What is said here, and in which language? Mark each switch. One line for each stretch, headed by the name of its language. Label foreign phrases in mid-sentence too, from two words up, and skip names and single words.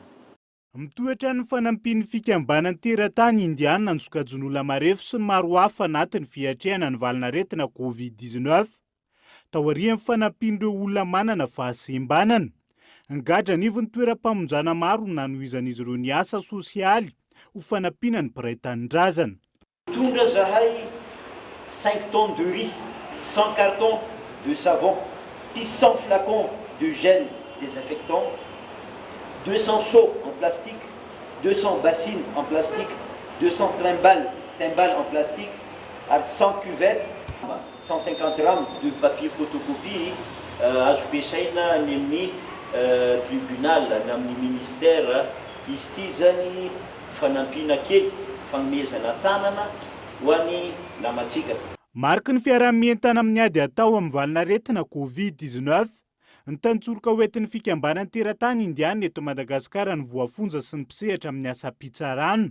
Malagasy: Mitohatra ny fanampian'ny fikambanan'ny teratany indiana ny sokajin'olona marefo sy ny maro hafa anatin'ny fiatrehana ny valanaretina Covid-19 taorian'ny fanampian'ireo olona manana fahasembanana. Angadra anivony toeram-pamonjana maro nanohizan'izy ireo ny asa sosialy ho fanampiana ny mpiray-tanindrazana. Tondra zahay
French: 5 tonnes de riz, 100 cartons de savon, 600 flacons de gel désinfectant, 200 seaux en plastique, 200 bassines en plastique, 200 timbales en plastique, 100 cuvettes, 150 grammes de papier photocopie,
Malagasy: azo pesaina ny amin'ny tribunal na amin'ny ministère izy ity zany fanampiana kely fanomezana tanana ho an'ny namantsika. Mariky ny fiarah-mientana amin'ny ady atao amin'ny valinaretina Covid-19, ny tantsoroka hoentin'ny fikambanan'ny teratany indiana eto Madagasikara ny voafonja sy ny mpisehatra amin'ny asa pitsarano.